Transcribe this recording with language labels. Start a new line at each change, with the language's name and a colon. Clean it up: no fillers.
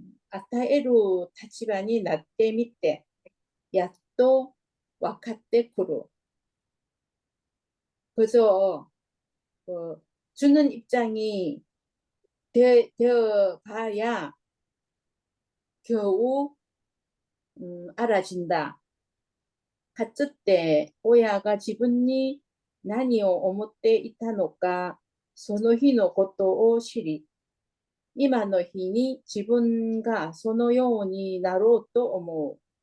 Japanese: 与える立場になってみて、やっと分かってくる。
Korean: 그저 주는 입장이 되어 봐야 겨우 알아진다.
Japanese: かつて親が自分に何を思っていたのか、その日のことを知り、今の日に自分がそのようになろうと思う。